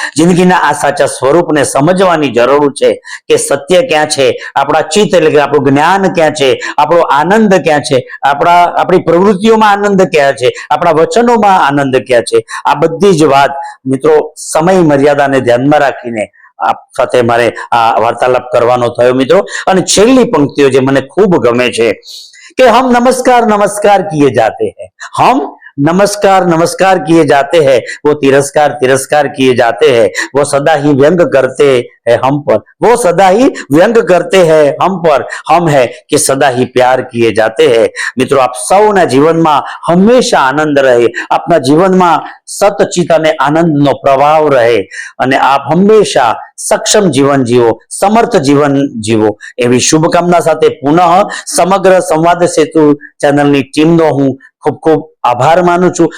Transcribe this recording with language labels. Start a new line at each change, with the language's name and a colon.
Gujarati: જિંદગીના આ સાચા સ્વરૂપને સમજવાની જરૂર છે કે સત્ય ક્યાં છે, આપણા ચિત્ત એટલે કે આપણું જ્ઞાન ક્યાં છે, આપણો આનંદ ક્યાં છે, આપણી પ્રવૃત્તિઓમાં આનંદ ક્યાં છે, આપણા વચનોમાં આનંદ ક્યાં છે. આ બધી જ વાત મિત્રો સમય મર્યાદાને ધ્યાનમાં રાખીને આપ સાથે મારે આ વાર્તાલાપ કરવાનો થયો મિત્રો. અને છેલ્લી પંક્તિઓ જે મને ખૂબ ગમે છે કે
Hindi: હમ નમસ્કાર નમસ્કાર કિए जाते हैं, हम नमस्कार नमस्कार किए जाते हैं, वो तिरस्कार तिरस्कार किए जाते हैं, वो सदा ही व्यंग करते हैं हम पर, वो सदा ही व्यंग करते हैं हम पर, हम है कि सदा ही प्यार किए जाते हैं.
Gujarati: મિત્રો આપ સૌના જીવનમાં હંમેશા આનંદ રહે, આપના જીવનમાં સતચિત અને આનંદનો પ્રભાવ રહે અને આપ હંમેશા સક્ષમ જીવન જીવો, સમર્થ જીવન જીવો એવી શુભકામના સાથે પુનઃ સમગ્ર સંવાદ સેતુ ચેનલની ટીમનો હું ખૂબ ખૂબ આભાર માનું છું.